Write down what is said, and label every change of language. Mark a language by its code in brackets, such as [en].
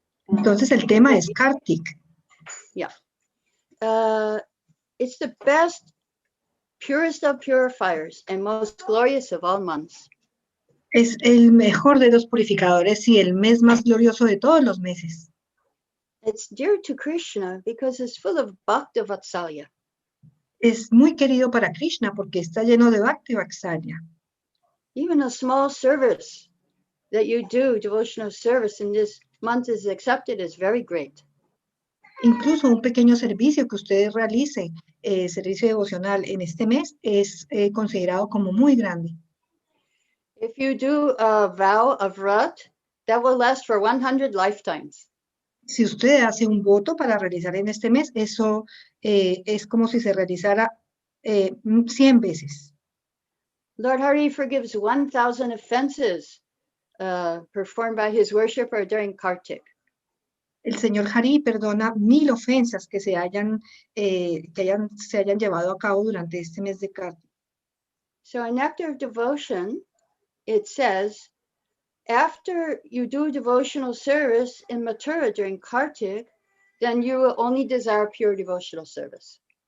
[es] Entonces el tema es Kartik. [en] Yeah. It's the best, purest of purifiers and most glorious of all months. [es] Es el mejor de los purificadores y el mes más glorioso de todos los meses. [en] It's dear to Krishna because it's full of Bhakti Vatsalya. [es] Es muy querido para Krishna porque está lleno de Bhakti Vatsalya. [en] Even a small service that you do, devotional service in this month is accepted as very great. [es] Incluso un pequeño servicio que ustedes realicen, servicio devocional en este mes, es considerado como muy grande. [en] If you do a vow of vrat, that will last for 100 lifetimes. [es] Si usted hace un voto para realizar en este mes, eso es como si se realizara 100 veces. [en] Lord Hari forgives 1,000 offenses performed by his worshipper during Kartik. [es] El Señor Hari perdona 1000 ofensas que se hayan llevado a cabo durante este mes de Kartik. [en] So in Nectar of Devotion, it says, after you do devotional service in Mathura during Kartik, then you will only desire pure devotional service.